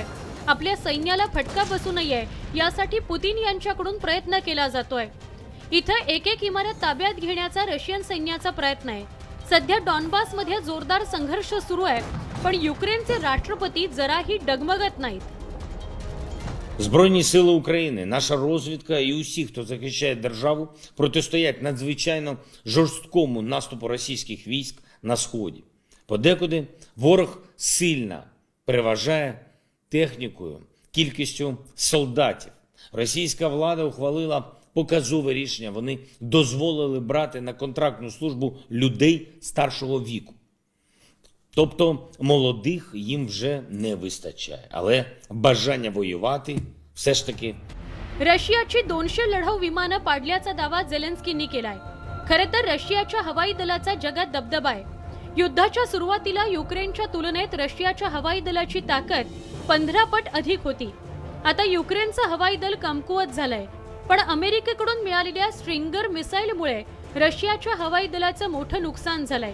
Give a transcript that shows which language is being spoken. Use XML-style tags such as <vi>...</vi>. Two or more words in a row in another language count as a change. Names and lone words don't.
<mr>आपल्या सैन्याला फटका बसू नये यासाठी पुतिन यांच्याकडून प्रयत्न केला जातोय. इथं एक इमारत ताब्यात घेण्याचा रशियन सैन्याचा प्रयत्न आहे. सध्या डॉनबासमध्ये जोरदार संघर्ष सुरू आहे, पण युक्रेनचे राष्ट्रपती जराही डगमगत नाहीत.</mr> <uk>Збройні сили України, наша розвідка і усі, хто захищає державу, протистоять надзвичайно жорсткому наступу російських військ на Сході. Подекуди ворог сильно переважає технікою, кількістю солдатів. Російська влада ухвалила показове рішення. Вони дозволили брати на контрактну службу людей старшого віку. Тобто молодих їм вже не вистачає. Але бажання воювати все ж таки.</uk> <mr>रशियाची 200 लढाऊ विमानं पाडल्याचा दावा झेलेन्स्कींनी केलाय. खरं तर रशियाच्या हवाई दलाचा जगात दबदबा आहे. युद्धाच्या सुरुवातीला युक्रेनच्या तुलनेत रशियाच्या हवाई दलाची ताकद 15 पट अधिक होती. आता युक्रेनचं हवाई दल कमकुवत झालंय. पण अमेरिकेकडून मिळालेल्या स्ट्रिंगर मिसाईलमुळे रशियाच्या हवाई दलाचं मोठं नुकसान झालंय.</mr>